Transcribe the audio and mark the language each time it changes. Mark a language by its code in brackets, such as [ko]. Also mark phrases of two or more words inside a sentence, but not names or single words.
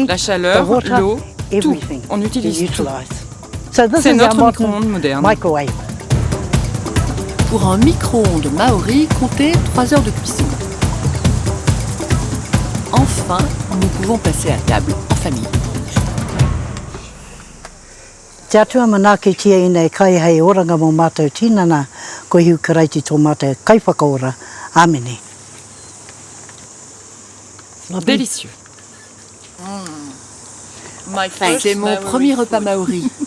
[fr] La chaleur, l'eau, tout. On utilise tout. C'est notre micro-ondes moderne. Pour un micro-ondes maori, comptez 3 heures de cuisson. Enfin, nous pouvons passer à table en famille. [mi] Te atua manake tia ina e kai hei oranga mō mātou tinana, ko hiu karaiti tō mātou kai whakaora. Amene. [fr] Délicieux. C'est mon premier repas maori.